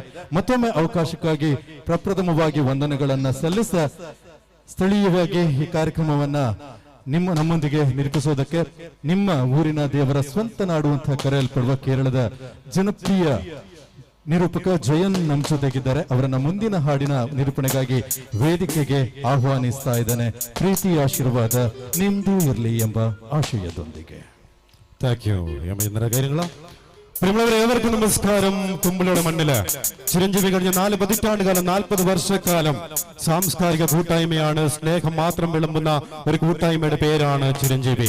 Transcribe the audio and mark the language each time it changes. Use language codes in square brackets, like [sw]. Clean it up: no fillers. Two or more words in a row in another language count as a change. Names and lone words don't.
[kn] ಮತ್ತೊಮ್ಮೆ ಅವಕಾಶಕ್ಕಾಗಿ ಪ್ರಪ್ರಥಮವಾಗಿ ವಂದನೆಗಳನ್ನ ಸಲ್ಲಿಸ ಸ್ಥಳೀಯವಾಗಿ ಈ ಕಾರ್ಯಕ್ರಮವನ್ನ ನಮ್ಮೊಂದಿಗೆ ನಿರೂಪಿಸೋದಕ್ಕೆ ನಿಮ್ಮ ಊರಿನ ದೇವರ ಸ್ವಂತ ನಾಡು ಅಂತ ಕರೆಯಲ್ಪಡುವ ಕೇರಳದ ಜನಪ್ರಿಯ ನಿರೂಪಕ ಜಯನ್ ನಮ್ಮ ಜೊತೆಗಿದ್ದಾರೆ. ಅವರನ್ನ ಮುಂದಿನ ಹಾಡಿನ ನಿರೂಪಣೆಗಾಗಿ ವೇದಿಕೆಗೆ ಆಹ್ವಾನಿಸ್ತಾ ಇದ್ದಾನೆ. ಪ್ರೀತಿ ಆಶೀರ್ವಾದ ನಿಮ್ದು ಇರಲಿ ಎಂಬ ആശയದೊಂದಿಗೆ. [en] thank you [ml] കാര്യങ്ങള പ്രിയമുള്ളവരെ, ഏവർക്കും നമസ്കാരം. കുമ്പളയുടെ മണ്ണില് ചിരഞ്ജീവി കഴിഞ്ഞ 4 പതിറ്റാണ്ടുകാലം 40 വർഷക്കാലം സാംസ്കാരിക കൂട്ടായ്മയാണ്. സ്നേഹം മാത്രം വിളമ്പുന്ന ഒരു കൂട്ടായ്മയുടെ പേരാണ് ചിരഞ്ജീവി.